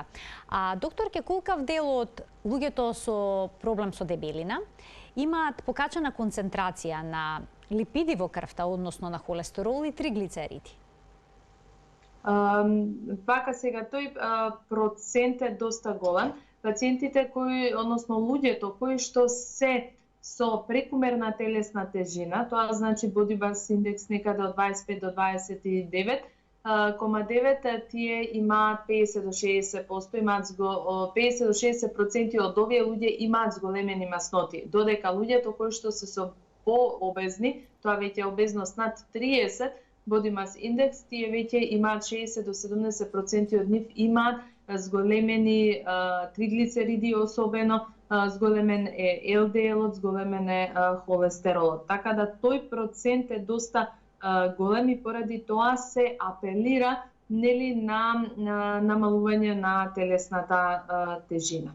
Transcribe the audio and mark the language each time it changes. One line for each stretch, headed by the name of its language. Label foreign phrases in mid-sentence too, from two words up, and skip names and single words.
Macedonian: Докторке, колкав дел од луѓето со проблем со дебелина имаат покачена концентрација на липиди во крвта, односно на холестерол и триглицериди? Вака сега, тој процент е доста голем. Пациентите односно луѓето кои што се со прекумерна телесна тежина, тоа значи
English: body mass index
Macedonian: некаде од 25 до 29,9, тие имаат 50 до 60%, имаат 50 до 60% од овие луѓе имаат зголемени масноти, додека луѓето кои што се со пообезни, тоа веќе обезност над 30,
English: body mass index,
Macedonian: тие веќе имаат 60 до 70% од нив имаат зголемени триглицериди, особено зголемен е ЛДЛ-от, зголемен е холестеролот. Така да тој процент е доста голем и поради тоа се апелира на намалување на телесната тежина.